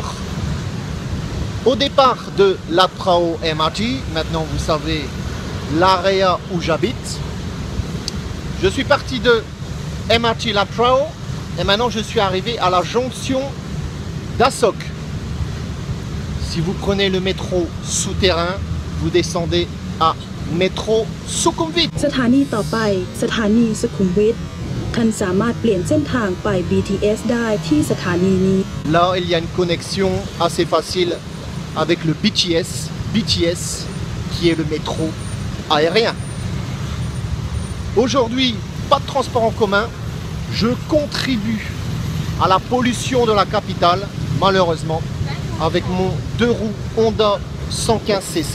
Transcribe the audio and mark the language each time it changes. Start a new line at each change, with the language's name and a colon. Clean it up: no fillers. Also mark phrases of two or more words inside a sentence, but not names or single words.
French: Au départ de Lat Phrao MRT, maintenant vous savez l'area où j'habite. Je suis parti de MRT Lat Phrao et maintenant je suis arrivé à la jonction d'Asok. Si vous prenez le métro souterrain, vous descendez à métro Sukhumvit.
Thai: สถานีต่อไปสถานีสุขุมวิทท่านสามารถเปลี่ยนเส้นทางไป BTS ได้ที่สถานีนี้
French: Là, il y a une connexion assez facile avec le BTS, qui est le métro aérien. Aujourd'hui, pas de transport en commun. Je contribue à la pollution de la capitale, malheureusement, avec mon 2 roues Honda 115cc.